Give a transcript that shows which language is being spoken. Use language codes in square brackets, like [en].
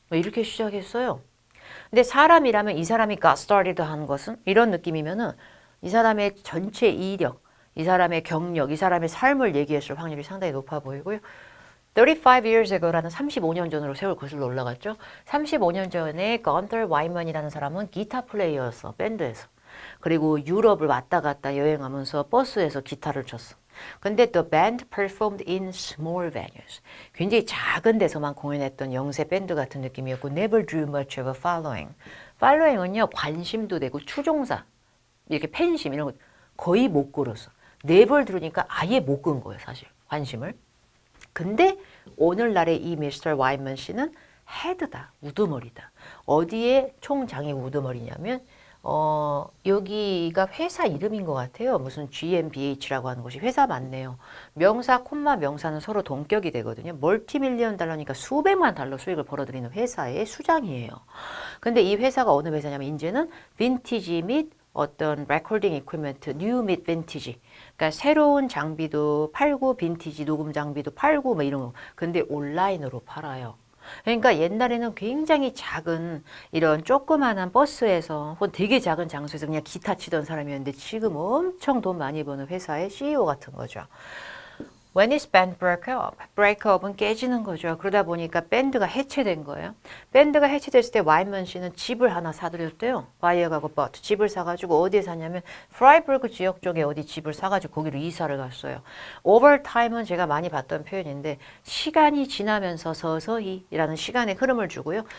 [ko] 이렇게 시작했어요. 근데 사람이라면 이 사람이 [en] got started [ko] 한 것은 이런 느낌이면은 이 사람의 전체 이력, 이 사람의 경력, 이 사람의 삶을 얘기했을 확률이 상당히 높아 보이고요. [en] 35 years ago [ko] 라는 35년 전으로 세월 거슬러 올라갔죠. 35년 전에 건덜 와인먼이라는 사람은 기타 플레이어였어, 밴드에서. 그리고 유럽을 왔다 갔다 여행하면서 버스에서 기타를 쳤어. 근데 [en] the band performed in small venues. [ko] 굉장히 작은 데서만 공연했던 영세 밴드 같은 느낌이었고 [en] never drew much of a following. [ko] following은요, 관심도 되고 추종사, 이렇게 팬심 이런 거 거의 못 끌었어. never 들으니까 아예 못 끈 거예요, 사실 관심을. 근데 오늘날의 이 미스터 와인먼 씨는 헤드다, 우두머리다. 어디에 총장이 우두머리냐면 여기가 회사 이름인 것 같아요. 무슨 GmbH라고 하는 곳이 회사 맞네요. 명사, 콤마 명사는 서로 동격이 되거든요. 멀티밀리언 달러니까 수백만 달러 수익을 벌어들이는 회사의 수장이에요. 근데 이 회사가 어느 회사냐면 이제는 빈티지 및 어떤 레코딩 이퀴먼트, 뉴 및 빈티지. 그러니까 새로운 장비도 팔고 빈티지 녹음 장비도 팔고 뭐 이런 거. 근데 온라인으로 팔아요. 그러니까 옛날에는 굉장히 작은 이런 조그마한 버스에서 혹은 되게 작은 장소에서 그냥 기타 치던 사람이었는데 지금 엄청 돈 많이 버는 회사의 CEO 같은 거죠. [en] When his band broke up, break up은 [ko] 깨지는 거죠. 그러다 보니까 밴드가 해체된 거예요. 밴드가 해체됐을 때 와인먼 씨는 집을 하나 사들였대요. 바이어가고 버트 집을 사가지고 어디에 사냐면 프라이부르크 지역 쪽에 어디 집을 사가지고 거기로 이사를 갔어요. Overtime은 제가 많이 봤던 표현인데 시간이 지나면서 서서히라는 시간의 흐름을 주고요.